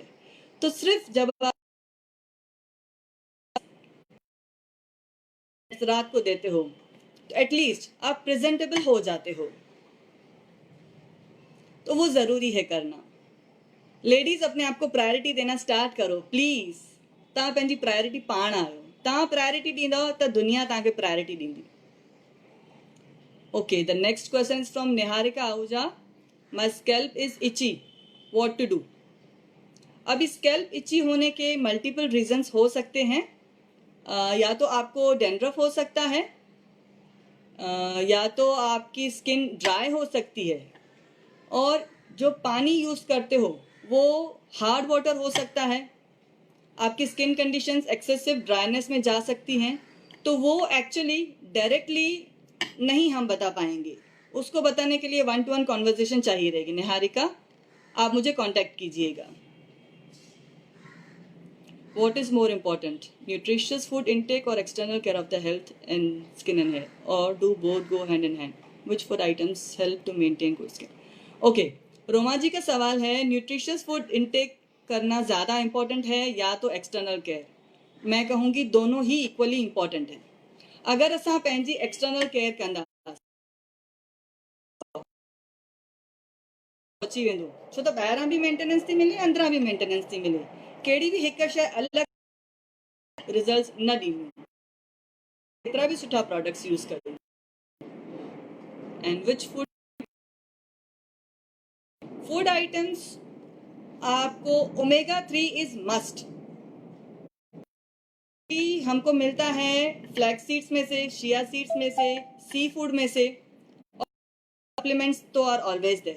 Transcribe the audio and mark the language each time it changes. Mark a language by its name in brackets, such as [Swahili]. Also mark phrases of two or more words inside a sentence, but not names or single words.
[Hindi] तो सिर्फ जब आप रात को देते हो तो एटलीस्ट आप प्रेजेंटेबल हो जाते हो, तो वो ज़रूरी है करना। लेडीज़ अपने आप को प्रायोरिटी देना स्टार्ट करो प्लीज़। [Sindhi] तव्हां पंहिंजी प्रायोरिटी पाण आहियो। तव्हां प्रायोरिटी ॾींदव त दुनिया तव्हांखे प्रायोरिटी ॾींदी। [English] okay, the next question is from निहारिका आहूजा। my scalp is itchy, what to do? [Hindi] अभी स्कैल्प इची होने के [English] multiple reasons [Hindi] हो सकते हैं। या तो आपको डेंड्रफ हो सकता है, या तो आपकी स्किन ड्राई हो सकती है, और जो पानी यूज़ करते हो वो [English] hard water [Hindi] हो सकता है। आपकी [English] skin conditions excessive dryness [Hindi] में जा सकती हैं, तो वो [English] actually directly [Hindi] नहीं हम बता पाएंगे। उसको बताने के लिए 1-to-1 कॉन्वर्जेशन चाहिए रहेगी। निहारिका, आप मुझे कांटेक्ट कीजिएगा। [English] What is more important, nutritious food intake or external care of the health and skin and hair, or do both go hand in hand? Which food items help to maintain good skin? [Hindi] Okay, रोमा जी का सवाल है, [English] nutritious food intake [Hindi] करना ज़्यादा इम्पोर्टेंट है या तो [English] external care? [Hindi] मैं कहूँगी दोनों ही [English] equally important [Hindi] हैं। [Sindhi] अगर असां पंहिंजी [English] external care [Sindhi] कंदा अची वेंदो, छो त ॿाहिरां बि मेंटेनेंस थी मिले, अंदरां बि मेंटेनेंस थी मिले, कहिड़ी बि हिकु शइ अलॻि रिजल्ट्स न ॾींदी, केतिरा बि सुठा प्रोडक्ट्स यूज़ कयो। [English] and which food items [Hindi] आपको [English] omega 3 is must, [Hindi] हमको मिलता है [English] flax seeds [Hindi] में से, [English] chia seeds [Hindi] में से, [English] sea food [Hindi] में से, [English] सप्लीमेंट्स तो are always there.